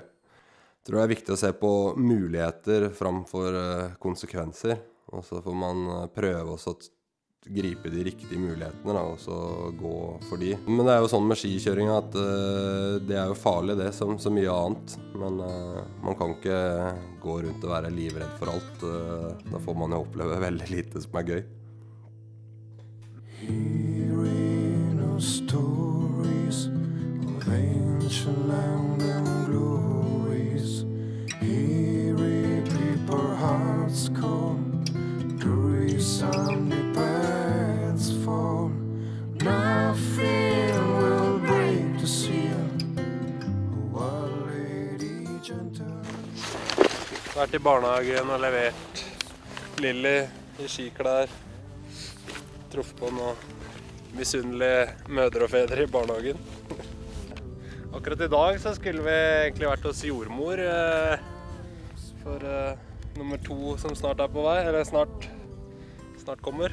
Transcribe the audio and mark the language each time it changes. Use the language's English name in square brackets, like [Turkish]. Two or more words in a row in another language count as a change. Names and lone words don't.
[Norwegian] Jeg tror det er viktig å se på muligheter framfor konsekvenser, og så får man prøve også å gripe de riktige mulighetene da, og så gå for de. Men det er jo sånn med skikjøring at det er jo farlig det som så mye annet, men man kan ikke gå rundt og være livredd for alt. Da får man jo oppleve veldig lite som er gøy. [English] Hearing of stories of ancient land and glories, hearing people hearts call, some paths fall, nothing will break the seal. [Norwegian] Vært i barnehagen og levert Lilly i skiklær. Truffet på noen misunnelige mødre og fedre i barnehagen. Akkurat i dag så skulle vi egentlig vært hos jordmor for nummer 2 som snart er på vei, eller snart kommer.